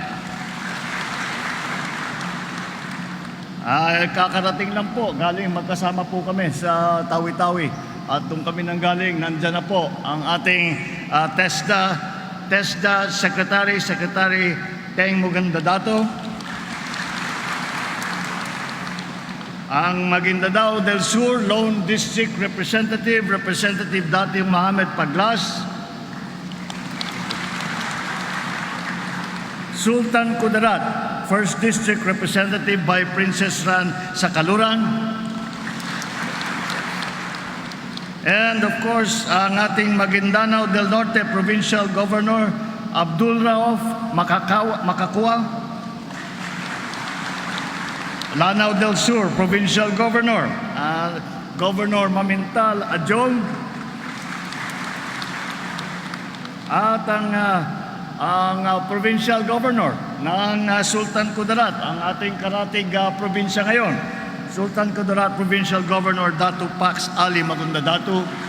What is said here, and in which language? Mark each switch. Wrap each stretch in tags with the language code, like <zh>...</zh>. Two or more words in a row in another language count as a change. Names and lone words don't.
<tl>Kakarating lang po, galing magkasama po kami sa Tawi-Tawi. At doon kami nanggaling, nandyan na po ang ating TESDA Secretary Teng Mugandadato, ang Maguindanao del Sur</tl> <en>Lone District Representative</en> <tl>Dati Mohamed Paglas,</tl> <en>Sultan Kudarat, 1st District Representative by Princess Ran Sakaluran, and of course,</en> <tl>ang ating Maguindanao del Norte</tl> <en>Provincial Governor</en> <tl>Abdul Rauf Makakua, Lanao del Sur</tl> <en>Provincial Governor Governor</en> <tl>Mamintal Adjong, at ang</tl> <en>Provincial Governor</en> <tl>ng Sultan Kudarat, ang ating karatig probinsya ngayon, Sultan Kudarat</tl> <en>Provincial Governor</en> <tl>Datu Pax Ali Magunda Datu,</tl>